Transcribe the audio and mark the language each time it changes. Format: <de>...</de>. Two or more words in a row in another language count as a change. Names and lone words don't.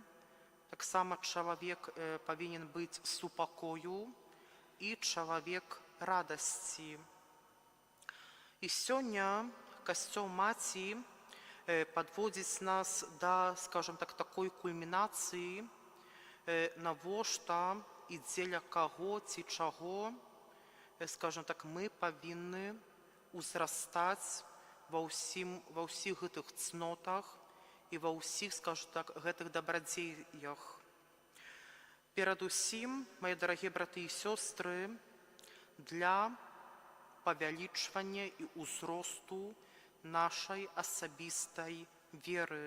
<uk>Так само чоловік повинен бути супокою і чоловік радості. І сьогодні Костел Маті подводить нас до,</uk> <ru>скажем так,</ru> <uk>такої кульмінації, навошта і дзеля каго ці чаго</uk> <ru>скажем так,</ru> <uk>мы павінны узрастаць ва ўсіх гэтых цнотах і ва ўсіх,</uk> <ru>скажем так,</ru> <uk>гэтых дабрадзеях. Перадусім, мои дарагія браты і сёстры, для павялічвання і ўзросту нашай асабістай веры.</uk>